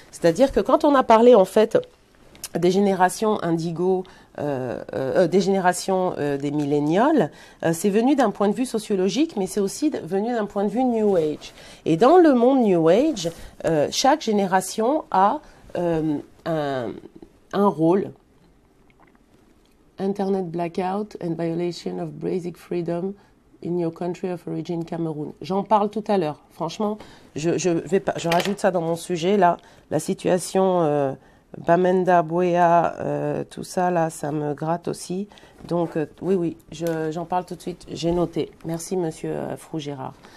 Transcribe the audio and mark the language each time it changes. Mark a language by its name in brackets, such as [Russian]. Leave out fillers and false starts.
[French] C'est-à-dire que quand on a parlé en fait des générations indigo, des générations des millénials, c'est venu d'un point de vue sociologique, mais c'est aussi venu d'un point de vue New Age. Et dans le monde New Age, chaque génération a un rôle. [English] Internet blackout and violation of basic freedom in your country of origin, Cameroun. [French] J'en parle tout à l'heure. Franchement, je rajoute ça dans mon sujet là. La situation Bamenda, Bouéa, tout ça là, ça me gratte aussi. Donc j'en parle tout de suite. J'ai noté. Merci Monsieur Frou Gérard.